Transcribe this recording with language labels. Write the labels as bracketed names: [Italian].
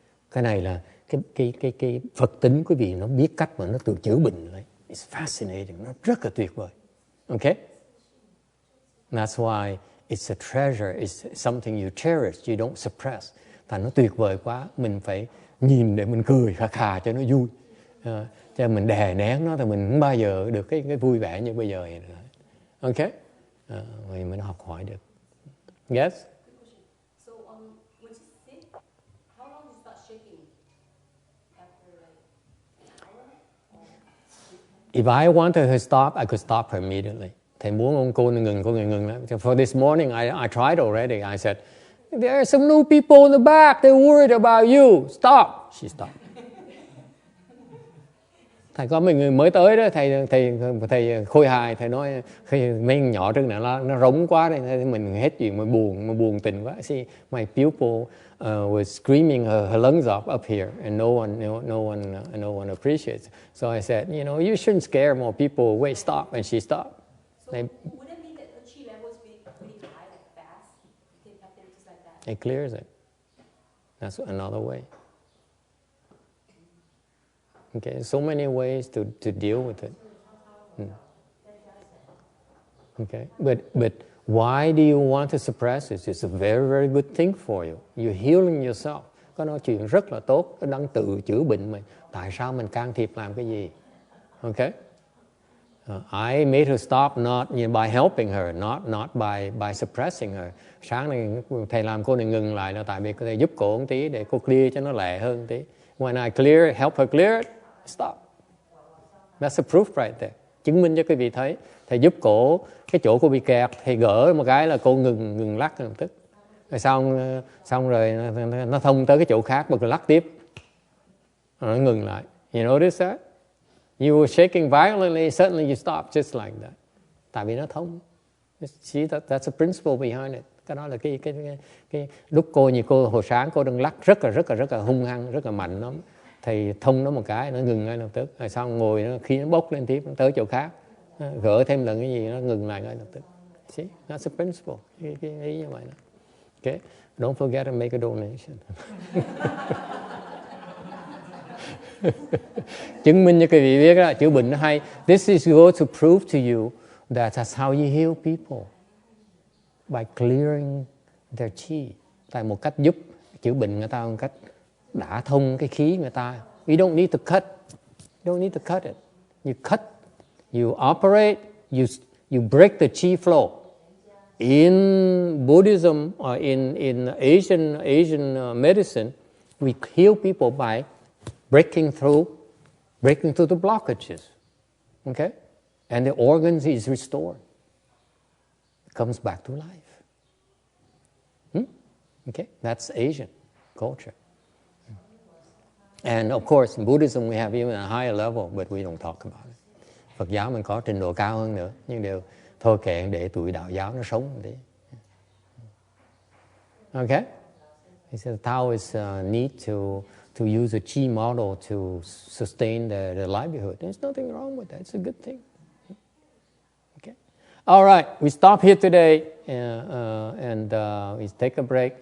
[Vietnamese] Cái này là cái Phật tính quý vị, nó biết cách mà nó tự chữa bệnh lại. [English] It's fascinating. [Vietnamese] Nó rất là tuyệt vời. Okay? [English] That's why it's a treasure. It's something you cherish. You don't suppress. [Vietnamese] Thành nó tuyệt vời quá. Mình phải nhìn để mình cười khà cho nó vui. Cho mình đè nén nó thì mình không bao giờ được cái vui vẻ như bây giờ này nữa. Okay? Mình học hỏi được. Yes? [English] So when you sit, how long you start shaking? After like an hour? If I wanted her to stop, I could stop her immediately. [Vietnamese] Thầy muốn cô ngừng lắm. [English] For this morning, I tried already. I said, there are some new people in the back. They're worried about you. Stop. She stopped. [Vietnamese] Thầy có mấy người mới tới đó, thầy khôi hài, thầy nói mấy nhỏ trước này nó rống quá đây, mình hết chuyện mà buồn tình quá. [English] See, my pupil was screaming her lungs up here, and no one appreciates. So I said, you shouldn't scare more people. Wait, stop, and she stopped. So would it mean that her chi levels be really high, like fast? You can have them just like that. It clears it. That's another way. Okay, so many ways to deal with it. Okay, but why do you want to suppress it? It's a very, very good thing for you. You're healing yourself. [Vietnamese] Có nói chuyện rất là tốt, nó đang tự chữa bệnh mình. Tại sao mình can thiệp làm cái gì? [English] Okay? I made her stop not by helping her, not by suppressing her. [Vietnamese] Sáng nay thầy làm cô này ngừng lại là tại vì thầy giúp cô một tí để cô clear cho nó lẹ hơn một tí. [English] When I help her clear it, stop. That's a proof right there. [Vietnamese] Chứng minh cho quý vị thấy. Thầy giúp cổ, cái chỗ cô bị kẹt, thầy gỡ một cái là cô ngừng lắc lập tức. Rồi xong rồi nó thông tới cái chỗ khác mà cô lắc tiếp. Nó ngừng lại. [English] You notice that? You were shaking violently, suddenly you stop just like that. [Vietnamese] Tại vì nó thông. [English] See, that's a principle behind it. [Vietnamese] Cái đó là cái lúc cô hồi sáng cô đang lắc rất là hung hăng, rất là mạnh lắm. Thầy thông nó một cái, nó ngừng ngay lập tức. Rồi xong ngồi nó, khi nó bốc lên tiếp, nó tới chỗ khác, gỡ thêm lần cái gì, nó ngừng lại ngay lập tức. [English] See, that's a principle. [Vietnamese] Cái ý như vậy đó. [English] Okay, don't forget to make a donation. [Vietnamese] Chứng minh cho quý vị biết đó, chữa bệnh nó hay. [English] This is going to prove to you that that's how you heal people. By clearing their chi. [Vietnamese] Tại một cách giúp chữa bệnh người ta, một cách đả thông cái khí người ta. [English] You don't need to cut. You don't need to cut it. You cut, you operate, you break the chi flow. In Buddhism or in Asian medicine, we heal people by breaking through breaking through the blockages. Okay? And the organs is restored. It comes back to life. Okay? That's Asian culture. And of course, in Buddhism we have even a higher level, but we don't talk about it. [Vietnamese] Phật giáo mình có trình độ cao hơn nữa, nhưng đều thôi kệ để tụi đạo giáo nó sống đi. [English] Okay? He said Taoists need to use a chi model to sustain their livelihood. There's nothing wrong with that. It's a good thing. Okay. All right, we stop here today and we take a break.